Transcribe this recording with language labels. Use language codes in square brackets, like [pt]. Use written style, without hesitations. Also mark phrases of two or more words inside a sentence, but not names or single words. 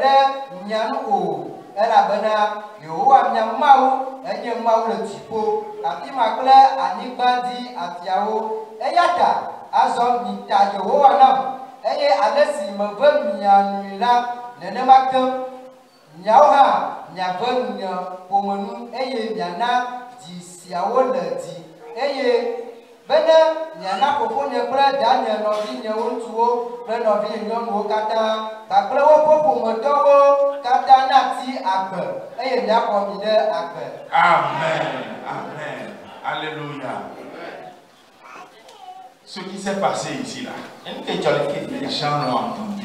[ee] ɖe mia nu o, elabena Yehowa mia Mawu enye Mawu le dziƒo, afi ma kple anyigba dzi afiawo, eya ta azɔ mita Yehowa nam, eye ale si meve mia nui la nenema ke miawo hã miave nye ƒomenu, eye miana dzi siawo le dzi, eye [fr] Amen. Amen. Alléluia. Ce qui s'est passé ici là, les gens l'ont entendu.